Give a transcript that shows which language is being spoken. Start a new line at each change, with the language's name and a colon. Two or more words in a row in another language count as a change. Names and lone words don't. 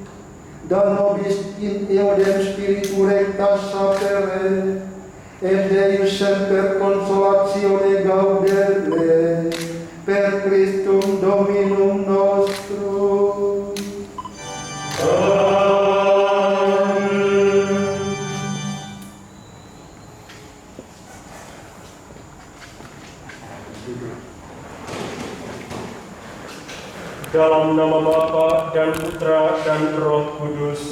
Latin: da nobis in eodem spiritu recta sapere, et Deus semper consolatione gaudere, per Christum Dominum nostrum.
Indonesian: Dalam nama Bapa dan Putra dan Roh Kudus.